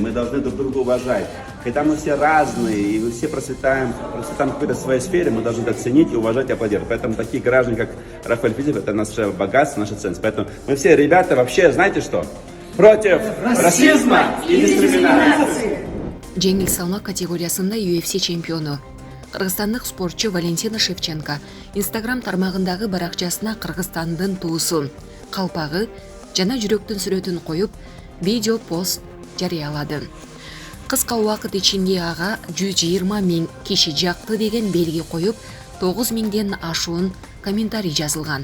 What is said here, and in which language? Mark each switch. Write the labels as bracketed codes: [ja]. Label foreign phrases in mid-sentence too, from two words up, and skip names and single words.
[ru] Мы должны друг друга уважать. Когда мы все разные и мы все процветаем в какой-то своей сфере, мы должны это ценить и уважать и аплодировать. Поэтому такие граждане, как Рафаэль Физиев, это наше богатство, наша ценность. Поэтому мы все, ребята, вообще, знаете что? Против расизма и дискриминации. [ky] Жеңил салмак категориясында UFC чемпиону кыргызстандык спортчу Валентина Шевченко Instagram тармагындагы баракчасына Кыргызстандын туусун, калпагы жана жүрөктүн сүрөтүн коюп, видео пост жарыялады. Кыска убакыт ичинде ага 120 000 киши жакты деген белги коюп, 9 000ден ашуун комментарий жазылган.